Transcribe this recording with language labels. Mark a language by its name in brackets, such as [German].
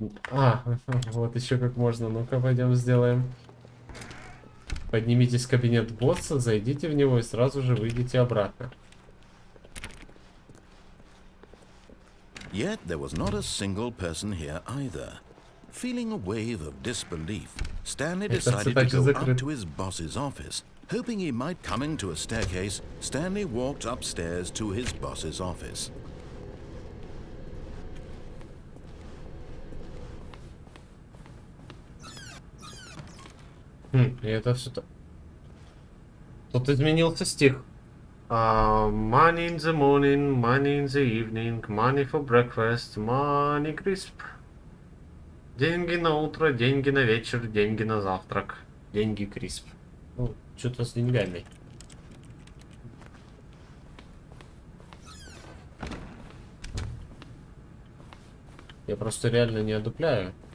[Russian] А, вот еще как можно. Ну-ка, пойдем сделаем. Поднимитесь в кабинет босса, зайдите в него и сразу же выйдите обратно. [English] Yet there was not a single person here either. Feeling a wave of disbelief, Stanley decided to go up to his boss's office. Hoping he might come into a staircase, Stanley walked upstairs to his boss's office. [Russian] И это все то. Тут изменился стих. [English] Money in the morning, money in the evening, money for breakfast, money crisp. [Russian] Деньги на утро, деньги на вечер, деньги на завтрак. Деньги крисп. Ну, что-то с деньгами. Я просто реально не одупляю.